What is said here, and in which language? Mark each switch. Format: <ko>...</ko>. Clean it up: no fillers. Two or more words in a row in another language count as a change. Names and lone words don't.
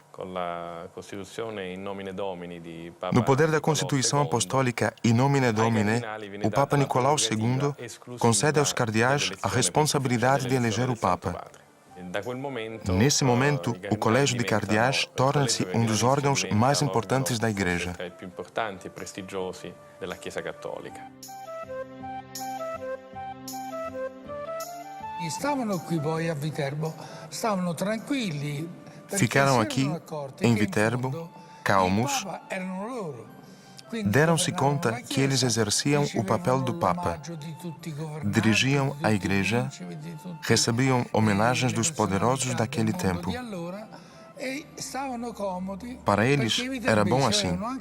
<pt>No poder da Constituição Apostólica In Nomine Domini, o Papa Nicolau II concede aos cardeais a responsabilidade de eleger o Papa. Nesse momento, o Colégio de Cardeais torna-se um dos órgãos mais importantes da Igreja.</pt> <it>Stavano qui poi a Viterbo, stavano tranquilli.</it> <pt>Ficaram aqui, em Viterbo, calmos. Deram-se conta que eles exerciam o papel do Papa. Dirigiam a Igreja, recebiam homenagens dos poderosos daquele tempo. Para eles, era bom assim.</pt>